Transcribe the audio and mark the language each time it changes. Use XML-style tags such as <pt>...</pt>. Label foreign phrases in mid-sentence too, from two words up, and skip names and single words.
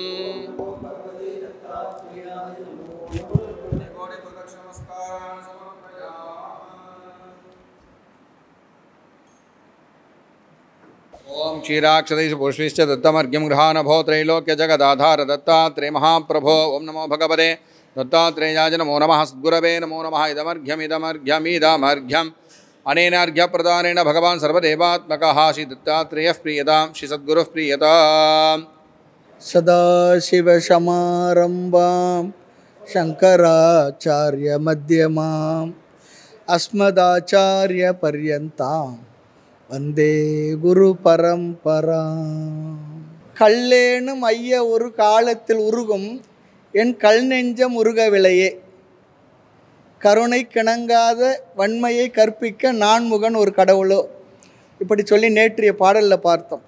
<sa>ओम क्षीराक्षदैः पुष्पैश्च दत्तमर्घ्यं गृहानभो त्रैलोक्यजगदाधार दत्तात्रेय महाप्रभो ओम नमो भगवते दत्तात्रेयाय नमो नमः सद्गुरवे नमो नमः इदमर्घ्यमिदमर्घ्यमिदमर्घ्यम् अनेन अर्घ्यप्रदानेन भगवान् सर्वदेवात्मकः श्री दत्तात्रेयः प्रीयतां श्री सद्गुरुः प्रीयताम् सदाशिवसमारम्भां शङ्कराचार्यमध्यमाम् अस्मदाचार्यपर्यन्तां वन्दे குருபரம்பராம்.</sa> <ta>கல்லேனும் ஐய ஒரு காலத்தில் உருகும் என் கல் நெஞ்சம் உருகவில்லையே, கருணை கிணங்காத வன்மையை கற்பிக்க நான்முகன் ஒரு கடவுளோ, இப்படி சொல்லி நேற்றைய பாடலில் பார்த்தோம்.</ta>